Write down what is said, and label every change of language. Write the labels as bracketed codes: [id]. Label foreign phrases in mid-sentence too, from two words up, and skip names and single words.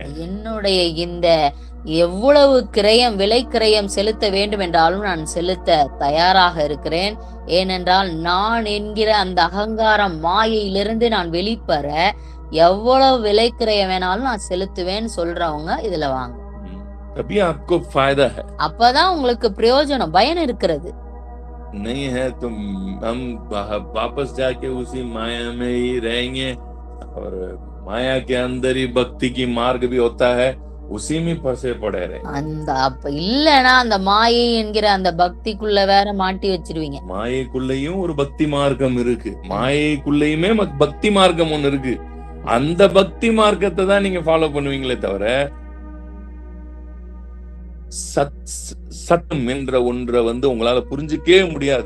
[ta] என்னுடைய இந்த எவ்வளவு விலை கிரயம் செலுத்த வேண்டும் என்றாலும் நான் செலுத்த தயாராக இருக்கிறேன். ஏனென்றால் நான் என்கிற அந்த அகங்காரம் மாயையிலிருந்து நான் வெளிப்பெற எவ்வளவு விலை கிரயம் வேணாலும் நான் செலுத்துவேன்னு சொல்றவங்க இதுல வாங்க. [hi] तभी आपको फायदा है. [ta] அப்பதான் உங்களுக்கு பிரயோஜனம், பயன் இருக்கிறது. [hi] नहीं है तो हम वापस जाके उसी माया में ही रहेंगे, और माया के अंदर ही भक्ति की मार्ग भी होता है, उसी में फंसे पड़े रहे. [ta] அந்த அப்ப இல்லனா அந்த மாயை என்கிற அந்த பக்திக்குள்ள வேற மாட்டி வச்சிருவீங்க. மாயைக்குள்ளேயும் ஒரு பக்தி மார்க்கம் இருக்கு. மாயைக்குள்ளேயுமே பக்தி மார்க்கம் ஒன்னு இருக்கு. அந்த பக்தி மார்க்கத்தை தான் நீங்க ஃபாலோ பண்ணுவீங்களே தவிர, சத்தம் என்ற ஒன்றை வந்து உங்களால புரிஞ்சுக்கவே முடியாது.